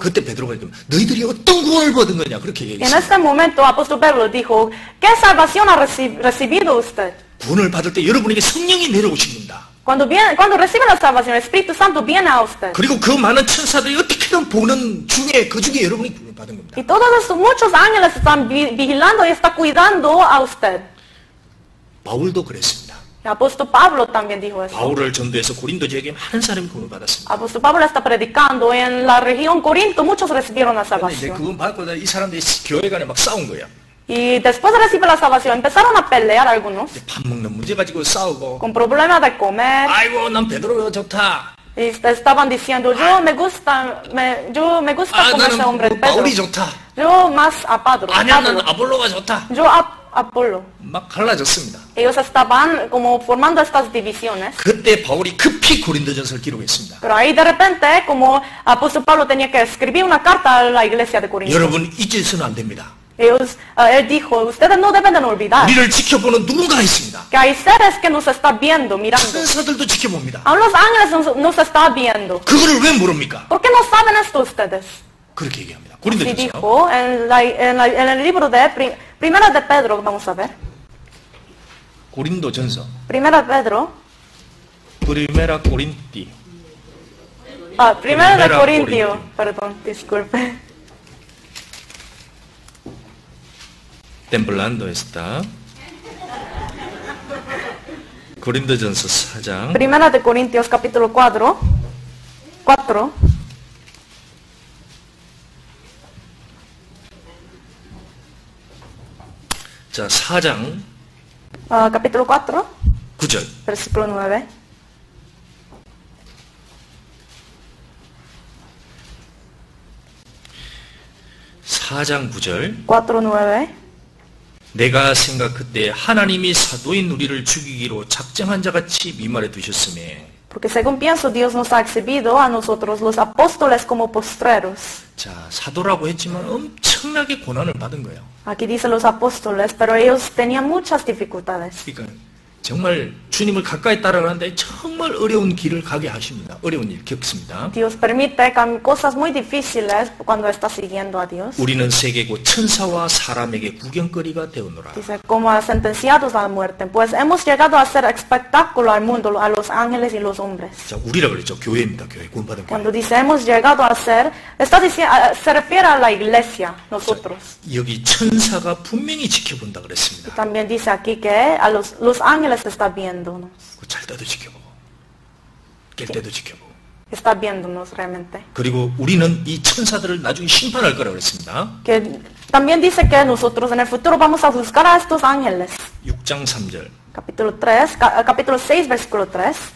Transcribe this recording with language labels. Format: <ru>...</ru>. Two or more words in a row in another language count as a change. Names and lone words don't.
<ko>그때 베드로가 너희들이 어떤 구원을 받은 거냐 그렇게 En 얘기했어요.</ko> <es>este momento, apóstol Pedro dijo, ¿qué salvación ha recibido usted?</es> <ko>구원을 받을 때 여러분에게 성령이 내려오십니다.</ko> <es>Cuando recibe la salvación, el Espíritu Santo viene a usted.</es> <ko>그리고 그 많은 천사들이 어떻게든 보는 중에 그 중에 여러분이 구원을 받은 겁니다.</ko> <es>Y todos estos, muchos ángeles están vigilando y están cuidando a usted.</es> <ko>바울도 그랬습니다.</ko> <es>El apóstol Pablo también dijo eso.</es> <ko>바울을 전도해서 고린도 지역에 많은 사람이 구원을 받았습니다.</ko> <es>Apóstol Pablo está predicando en la región Corinto, muchos recibieron la</es> <ko>근데 이제 salvación. 구원 받고 이 사람들이 교회 간에 막 싸운 거야.</ko> <es>Y después de recibir la salvación, empezaron a pelear algunos</es> <ko>밥 먹는 문제 가지고 싸우고</ko> <es>con problemas de comer.</es> <ko>아이고 난 베드로가 좋다.</ko> <es>Y estaban diciendo, me gusta como ese 나는 hombre Pedro.</es> <ko>바울이 좋다.</ko> <es>Yo más a Pedro.</es> <ko>아니야 난 아볼로가 좋다.</ko> <es>Yo a Apolo.</es> <ko>막 갈라졌습니다.</ko> <es>Ellos estaban como formando estas divisiones.</es> <ko>그때 바울이 급히 고린도전서를 기록했습니다.</ko> <es>Pero ahí de repente, como apóstol Pablo tenía que escribir una carta a la iglesia de Corinto.</es> <ko>여러분 잊어서는 안 됩니다.</ko> <es>Él dijo, ustedes no deben de olvidar</es> <ko>우리를 지켜보는 누군가 있습니다.</ko> <es>que hay seres que nos están viendo, mirando.</es> <ko>천사들도 지켜봅니다.</ko> <es>Aún los ángeles nos están viendo.</es> <ko>그거를 왜 모릅니까?</ko> <es>¿Por qué no saben esto ustedes?</es> <ko>그렇게 얘기합니다. Así 고린도전서</ko> <es>dijo en el libro de Primera de Pedro, vamos a ver. 고린도전서 Primera de Pedro. Primera Corinti. Primera de Primera Corintio. Corintio. Perdón, disculpe. temblando está.</es> <ko>고린도전서 4장.</ko> <es>Primera de Corintios capítulo 4.</es> <ko>자, 4장</ko> <es>Capítulo 4,</es> <ko>9절.</ko> <es>versículo 9.</es> <ko>(4장 9절) 4:9. 내가 생각할 하나님이 사도인 우리를 죽이기로 작정한 자같이 미말해 두셨음에.</ko> <es>Porque según pienso, Dios nos ha exhibido a nosotros los apóstoles como postreros.</es> <ko>자, 사도라고 했지만 엄청나게 고난을 받은 거예요. Aquí dice los apóstoles, pero ellos tenían muchas dificultades. 그러니까 정말 주님을 가까이 따라가는데 정말 어려운 길을 가게 하십니다. 어려운 일 겪습니다.</ko> <es>Dios permite cosas muy difíciles cuando está siguiendo a Dios.</es> <ko>우리는 세계고 천사와 사람에게 구경거리가 되었노라.</ko> <es>Dice, como sentenciados a la muerte, pues hemos llegado a ser espectáculo al mundo, a los ángeles y los hombres.</es> <ko>자, 우리라 그랬죠. 교회입니다. 교회 구원받은 교회.</ko> <es>Cuando dice hemos llegado a ser, se refiere a la iglesia, nosotros.</es> <ko>여기 천사가 분명히 지켜본다 그랬습니다.</ko> <es>También dice aquí que a los ángeles está viéndonos.</es> <ko>잘 때도 지켜보고 깰 때도 지켜보고</ko> <es>está viéndonos realmente.</es> <ko>그리고 우리는 이 천사들을 나중에 심판할 거라고 그랬습니다.</ko> <es>Que también dice que nosotros en el futuro vamos a juzgar a estos ángeles.</es> <ko>6장 3절.</ko> <es>Capítulo 6, versículo 3.</es>